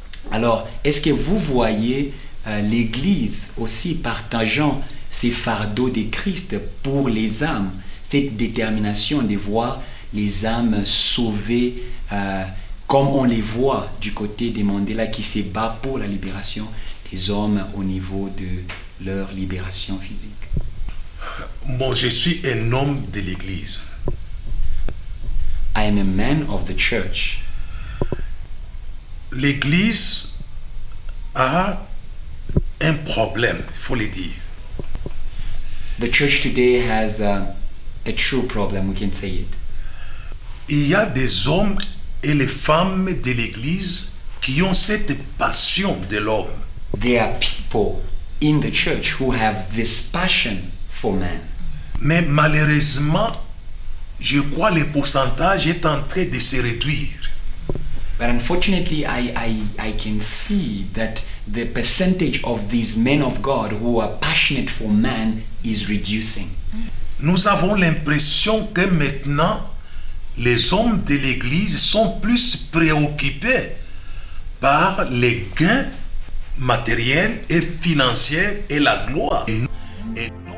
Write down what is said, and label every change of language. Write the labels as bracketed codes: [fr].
[fr] Alors, est-ce que vous voyez l'Église aussi partageant ces fardeaux de Christ pour les âmes, cette détermination de voir les âmes sauvées comme on les voit du côté des Mandela qui se bat pour la libération des hommes au niveau de leur libération physique? Bon, je suis un homme de l'Église. [en] I am a man of the church. [fr] L'Église a un problème, il faut le dire. [en] The church today has a true problem, we can say it. [fr] Il y a des hommes et les femmes de l'Église qui ont cette passion de l'homme. [en] There are people in the church who have this passion for man. [fr] Mais malheureusement, je crois que le pourcentage est en train de se réduire. [en] But unfortunately, I can see that the percentage of these men of God who are passionate for man is reducing. [fr] Nous avons l'impression que maintenant, les hommes de l'Église sont plus préoccupés par les gains matériels et financiers et la gloire. Et